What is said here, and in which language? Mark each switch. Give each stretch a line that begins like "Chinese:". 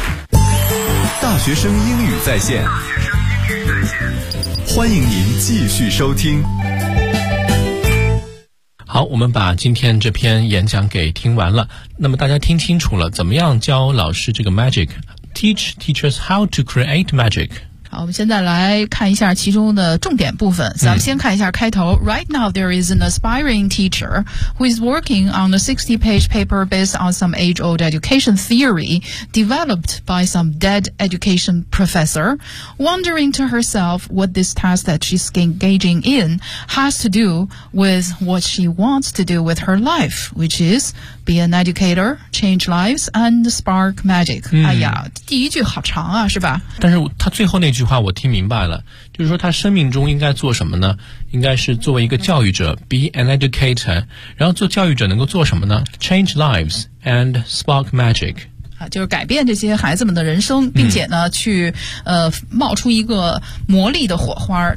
Chinese: 大学生英语在线，欢迎您继续收听。好，我们把今天这篇演讲给听完了。那么大家听清楚了，怎么样教老师这个 magic？
English: Teach teachers how to create magic。
Chinese: 好，我们现在来看一下其中的重点部分。咱们先看一下开头。
English: Right now, there is an aspiring teacher who is working on a 60-page paper based on some age-old education theory developed by some dead education professor, wondering to herself what this task that she's engaging in has to do with what she wants to do with her life, which is be an educator, change lives, and spark magic.、
Chinese: 哎呀，第一句好长啊，是吧？但是他最后那句话我听明白了，就是说他生命中应该做什么呢？应该是作为一个教育者 ，
English: be an educator，
Chinese: 然后做教育者能够做什么呢 ？
English: Change lives and spark magic。
Chinese: 啊，就是改变这些孩子们的人生，并且呢，去冒出一个魔力的火花。